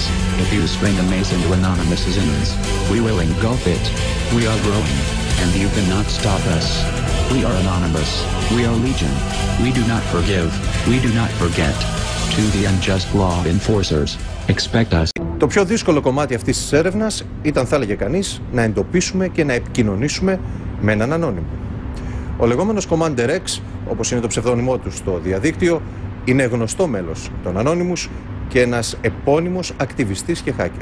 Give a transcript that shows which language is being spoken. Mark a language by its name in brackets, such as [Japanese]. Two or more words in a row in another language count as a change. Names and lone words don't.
[English] If you spring a mace into Anonymous's innards, we will engulf it. We are growing, and you cannot stop us. We are Anonymous. We are Legion. We do not forgive. We do not forget. To the unjust law enforcers, expect us. [Greek] Το πιο δύσκολο κομμάτι αυτής της έρευνας ήταν, θα έλεγε κανείς, να εντοπίσουμε και να επικοινωνήσουμε με έναν ανώνυμο. Ο λεγόμενος Commander X, όπως είναι το ψευδόνυμό του στο διαδίκτυο, είναι γνωστό μέλος των Anonymous και ένας επώνυμος ακτιβιστής και hacker.